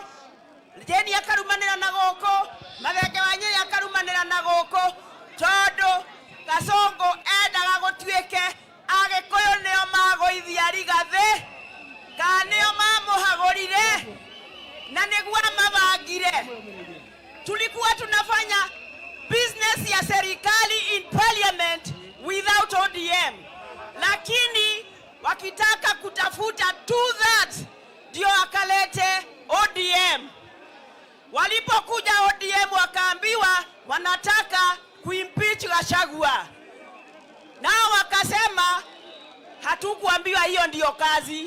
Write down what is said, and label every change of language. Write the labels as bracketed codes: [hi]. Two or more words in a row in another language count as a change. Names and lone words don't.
[ki] Jeni akarumanĩra na gũkũ. Mathenge wa Nyeri akarumanĩra na gũkũ. Tondũ Kasongo endaga gũtuĩke Agĩkũyũ nĩo magũithia Rigathi. Kana nĩo mamũhagũrire. Na nĩguo mabangire. [sw] Tulikuwa tunafanya business ya serikali [en] in parliament without ODM. [sw] Lakini wakitaka kutafuta 2/3 ndio akalete ODM. Walipokuja ODM wakaambiwa wanataka kuimpeach Gachagua. Nao wakasema hatukuambiwa hiyo ndio kazi.